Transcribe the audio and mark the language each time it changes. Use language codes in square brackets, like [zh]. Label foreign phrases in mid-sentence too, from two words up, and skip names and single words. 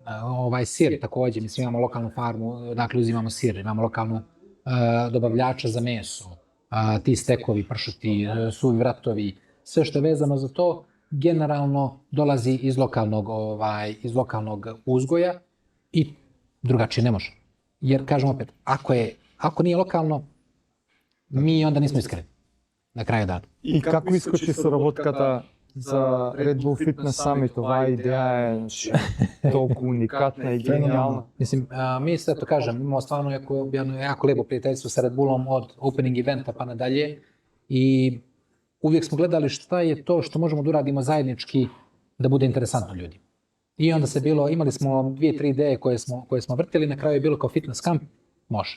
[sr] Sir također, mislim imamo lokalnu farmu, dakle uzimamo sir, imamo lokalnu dobavljača za meso, ti stekovi, pršuti, suvi vratovi, sve što je vezano za to, generalno dolazi iz lokalnog uzgoja i drugačije ne može. Jer, kažem opet, ako nije lokalno, mi onda nismo iskreni. Na kraju dana. [mk] И како искочи соработката за Red Bull Fitness Summit? Ова идеја е толку уникатна и гениална. [sr] Mislim, mi sve to kažem, imamo stvarno jako lijepo prijateljstvo sa Red Bullom od [en] opening eventa [sr] pa nadalje i uvijek smo gledali šta je to što možemo da uradimo zajednički da bude interesantno ljudi. I onda imali smo 2-3 ideje koje smo vrtili, na kraju je bilo kao [en] fitness camp, [sr] može.